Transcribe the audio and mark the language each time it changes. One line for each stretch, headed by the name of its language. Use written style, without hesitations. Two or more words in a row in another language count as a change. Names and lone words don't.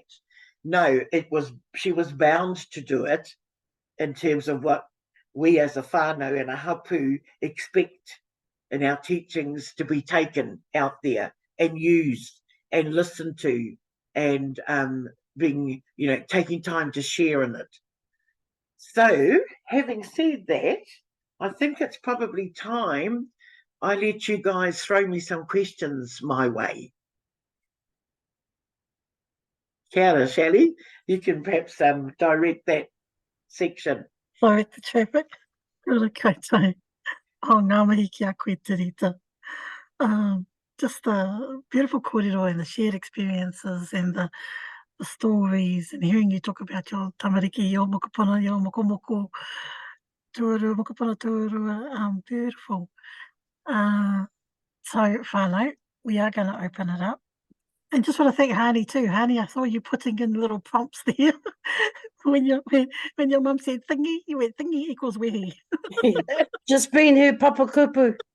English: No, she was bound to do it in terms of what we as a whānau and a hapu expect in our teachings to be taken out there and used and listened to, and being, you know, taking time to share in it. So, having said that, I think it's probably time I let you guys throw me some questions my way.
Māori: Kia ora, Shelley.
English: You can perhaps direct that section. Direct the traffic.
Māori: Ora koutou. O ngā mihi ki a koe te rita.
English: Just the beautiful kōrero and the shared experiences and the the stories and hearing you talk about your tamariki, your mokopuna, your
Māori: mokomoko, tuarua, mokopuna tuarua,
English: beautiful. So, Whānau, we are going to open it up. And just want to thank Haani too. Haani, I saw you putting in little prompts there. when your mum said thingy, you went thingy equals wehi. Just being her
Māori: papa kupu.